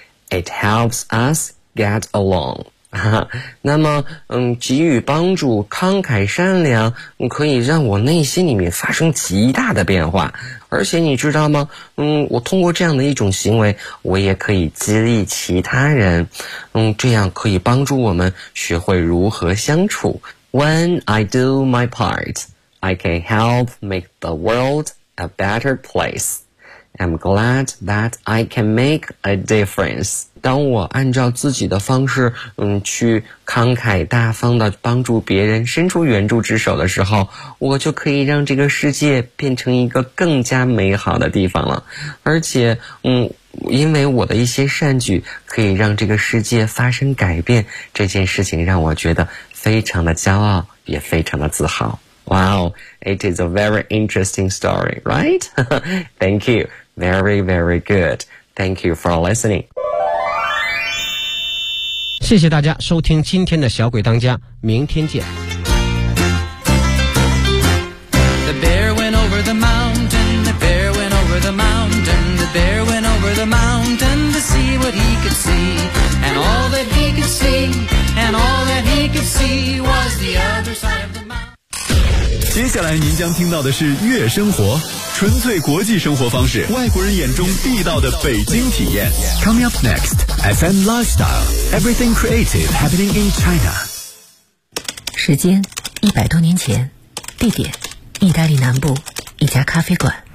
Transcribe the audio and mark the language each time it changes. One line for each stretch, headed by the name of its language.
English: It helps us get along.
Chinese: 那么给予帮助，慷慨善良，可以让我内心里面发生极大的变化。而且你知道吗？我通过这样的一种行为，我也可以激励其他人。这样可以帮助我们学会如何相处。
English: When I do my part, I can help make the world a better place. I'm glad that I can make a difference.
Chinese: 当我按照自己的方式去慷慨大方地帮助别人，伸出援助之手的时候，我就可以让这个世界变成一个更加美好的地方了。而且因为我的一些善举可以让这个世界发生改变，这件事情让我觉得非常的骄傲，也非常的自豪。
English: Wow, it is a very interesting story, right? Thank you. Very, very good. Thank you for listening.
Chinese: 谢谢大家收听今天的小鬼当家，明天见。
English: The bear went over the mountain, the bear went over the mountain, the bear went over the mountain to see what he could see, and all that he could see, and all that he could see was the other side of the mountain.
Chinese: 接下来您将听到的是悦生活，纯粹国际生活方式，外国人眼中地道的北京体验。
English: Coming up next, FM Lifestyle, Everything Creative Happening in China.
Chinese: 时间100多年前，地点意大利南部一家咖啡馆。